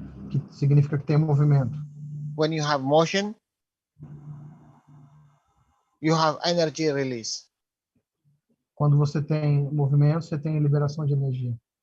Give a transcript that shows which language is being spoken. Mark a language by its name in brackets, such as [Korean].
[Portuguese] Que significa que tem movimento. [English] When you have motion, you have energy release. [Portuguese] Quando você tem movimento, você tem liberação de energia.